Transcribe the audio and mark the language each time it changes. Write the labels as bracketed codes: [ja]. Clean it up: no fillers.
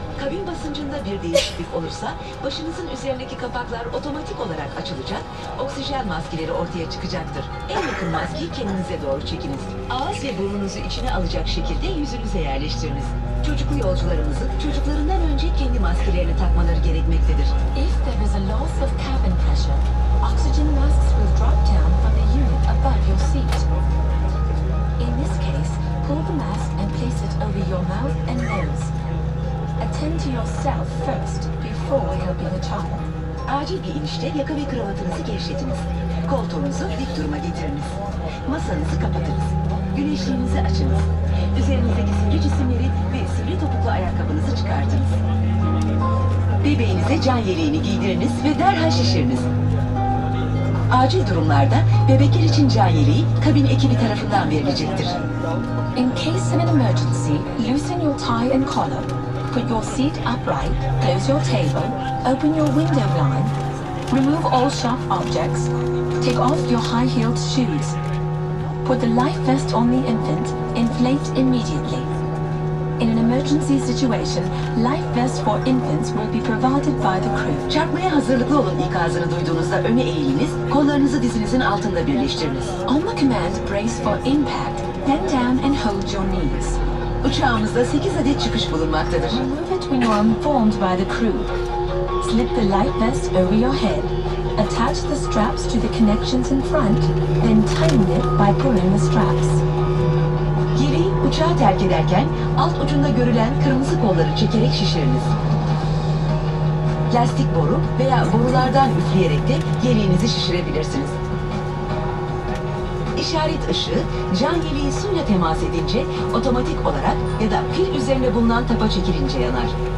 [tr] gün basıncında bir değişiklik olursa başınızın üzerindeki kapaklar otomatik olarak açılacak, oksijen maskeleri ortaya çıkacaktır. En yakın maskeyi kendinize doğru çekiniz. Ağız ve burnunuzu içine alacak şekilde yüzünüze yerleştiriniz. Çocuklu yolcularımızın çocuklarından önce kendi maskelerini takmaları gerekmektedir. [en] If there is a loss of cabin pressure, oxygen masks will drop down from the unit above your seat. In this case, pull the mask and place it over your mouth and nose. Attend to yourself first before helping the child. [tr] Acil bir inişte yaka ve kravatınızı gevşetiniz. Koltuğunuzu dik duruma getiriniz. Masanızı kapatınız. Güneşliğinizi açınız. Üzerinizdeki sivri cisimleri ve sivri topuklu ayakkabınızı çıkartınız. Bebeğinize can yeleğini giydiriniz ve derhal şişiriniz. Acil durumlarda bebekler için can yeleği kabin ekibi tarafından verilecektir. [en] In case of an emergency, loosen your tie and collar. Put your seat upright, close your table, open your window blind, remove all sharp objects, take off your high-heeled shoes. Put the life vest on the infant, inflate immediately. In an emergency situation, life vests for infants will be provided by the crew. [tr] Çarpmaya hazırlıklı olun ikazını duyduğunuzda öne eğiliniz, kollarınızı dizinizin altında birleştiriniz. [en] On the command, brace for impact, bend down and hold your knees. [tr] Uçağımızda 8 adet çıkış bulunmaktadır. [en] Remove it when you are informed by the crew. Slip the life vest over your head. Attach the straps to the connections in front, then tighten it by pulling the straps. [tr] Yeleği uçağı terk ederken alt ucunda görülen kırmızı kolları çekerek şişiriniz. Lastik boru veya borulardan üfleyerek de yeleğinizi şişirebilirsiniz. İşaret ışığı, can yeleği suyla temas edince otomatik olarak ya da pil üzerinde bulunan tapa çekilince yanar.